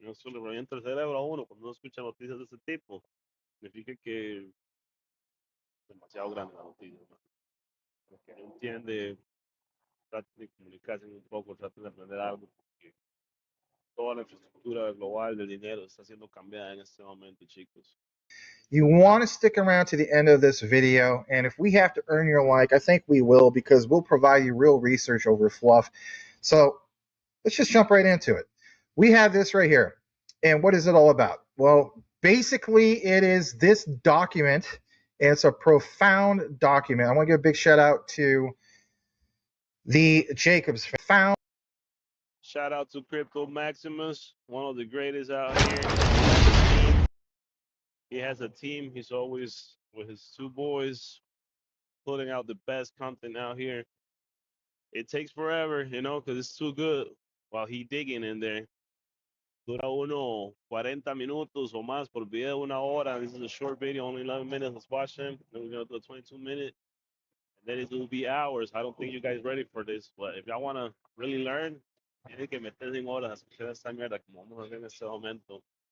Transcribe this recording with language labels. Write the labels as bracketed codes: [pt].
[es] Eso le revienta el cerebro a uno cuando uno escucha noticias de ese tipo. Significa que es demasiado grande la noticia, ¿no? Porque no entiende, trata de comunicarse un poco, trata de aprender algo, porque toda la infraestructura global del dinero está siendo cambiada en este momento, chicos. [en] You want to stick around to the end of this video, and if we have to earn your like, I think we will, because we'll provide you real research over fluff. So let's just jump right into it. We have this right here. And what is it all about? Well, basically, it is this document, and it's a profound document. I want to give a big shout out to the Jacobs found. Shout out to Crypto Maximus, one of the greatest out here. He has a team. He's always with his 2 boys putting out the best content out here. It takes forever, you know, because it's too good while he digging in there. [es] Dura uno 40 minutos o más por video, 1 hora. [en] This is a short video, only 11 minutes. Let's watch him. Then we're going to do a 22-minute. And then it will be hours. I don't think you guys ready for this. But if y'all want to really learn, [es] tienen que meterse en horas a escuchar esta mierda como vamos a hacer en este momento.